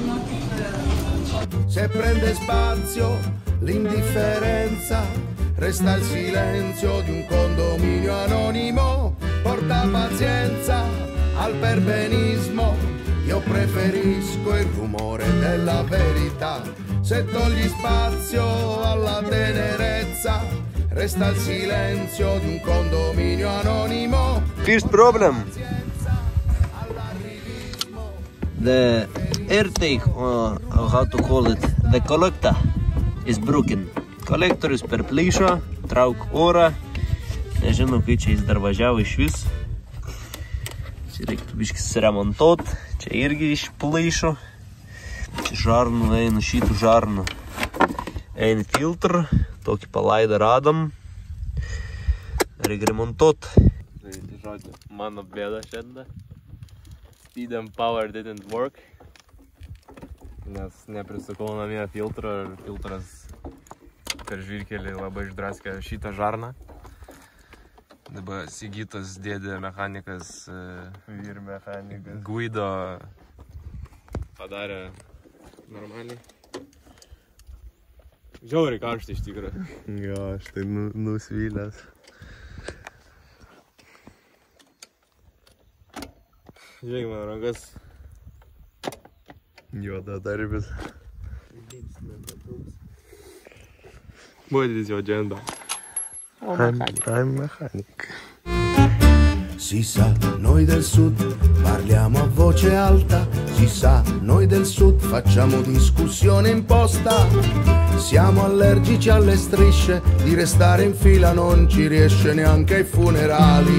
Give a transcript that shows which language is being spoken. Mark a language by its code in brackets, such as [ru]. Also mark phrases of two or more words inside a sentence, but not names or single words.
[it] Se prende spazio l'indifferenza, resta il silenzio di un condominio anonimo, porta pazienza al perbenismo, io preferisco il rumore della verità. Se togli spazio alla tenerezza, resta il silenzio di un condominio anonimo. [en] First problem. The airtake, or how to call it, the collector is broken. [lt] Kolektorius per plyšo, trauk orą. Nežinau, kai čia jis dar važiavo iš vis. Čia reiktų biškis remontuot. Čia irgi iš plyšo. Čia žarnų eina, šitų žarnų. Eina filtrą. Tokį palaidą radom. Reikia remontuot. Tai žodžiu, mano bėda šiandien. [en] Speed and power didn't work. [lt] Nes neprisukau namie filtrą ir filtras per žvyrkelį labai išdraskė šitą žarną. Dabar Sigitas dėdė mechanikas Vyr mechanikas. Guido padarė normaliai. Žiauriai karšta iš tikrųjų. Jo, aš tai nusvylęs. Žiūrėk, man rankas. Juoda darbis. [en] What is your agenda? I'm mechanic. [it] Si sa, noi del sud parliamo a voce alta, si sa, noi del sud facciamo discussione imposta, siamo allergici alle strisce, di restare in fila non ci riesce neanche ai funerali.